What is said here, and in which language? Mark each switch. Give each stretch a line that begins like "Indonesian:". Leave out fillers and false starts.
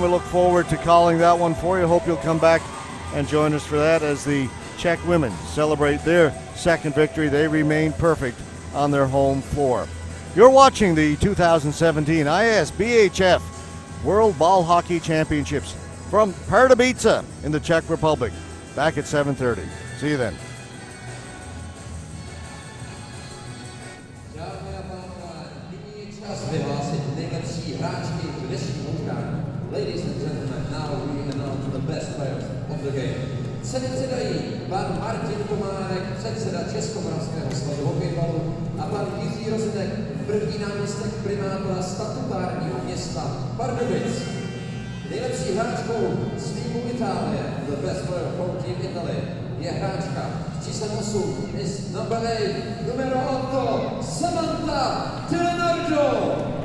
English: We look forward to calling that one for you. Hope you'll come back and join us for that as the Czech women celebrate their second victory. They remain perfect on their home floor. You're watching the 2017 ISBHF World Ball Hockey Championships from Pardubice in the Czech Republic. Back at 7:30. See See you then.
Czech: Dámy a pánové, nyní je čas vyhlásit nejlepší hráčky dnešního utkání.
English: Ladies and gentlemen, now we announce the best players of the game.
Czech: Ceny předají pan Martin Komárek, předseda Českomoravského svazu hokejbalu, a pan Jiří Rozinek, první náměstek primátora statutárního města Pardubic. Nejlepší hráčkou z týmu Itálie,
English: the best player from Team Italy,
Czech: je hráčka s číslem 8,
English: is number 8,
Italian: numero 8,
Czech: Samantha Leonardo.